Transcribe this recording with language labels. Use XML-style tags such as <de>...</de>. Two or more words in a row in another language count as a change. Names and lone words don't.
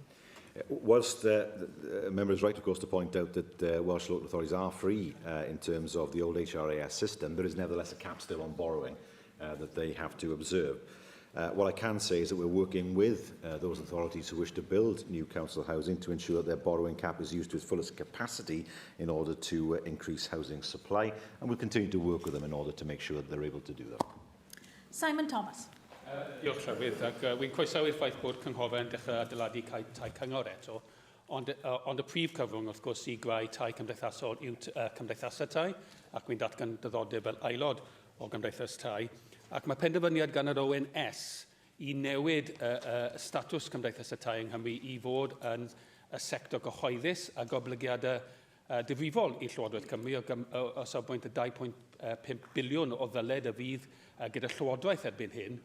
<en>Whilst the member is right, of course, to point out that Welsh local authorities are free in terms of the old HRAS system, there is nevertheless a cap still on borrowing that they have to observe. What I can say is that we're working with those authorities who wish to build new council housing to ensure that their borrowing cap is used to its fullest capacity in order to increase housing supply, and we'll continue to work with them in order to make sure that they're able to do that. Simon Thomas.</en> <cy>Diolch Llywydd, ac wy'n croesawu'r ffaith bod cynghofen dechrau adeiladu tai cyngor eto, ond y prif cyfrwng, wrth gwrs, i greu tai cymdeithasol yw cymdeithasau tai, ac wy'n datgan diddordeb fel aelod o gymdeithas tai, ac mae penderfyniad gan yr ONS i newid statws cymdeithasau tai yng Nghymru i fod yn y sector gyhoeddus a goblygiadau difrifol i Llywodraeth Cymru o safbwynt y 2.5 biliwn o ddyled y fydd gyda Llywodraeth erbyn hyn.</cy>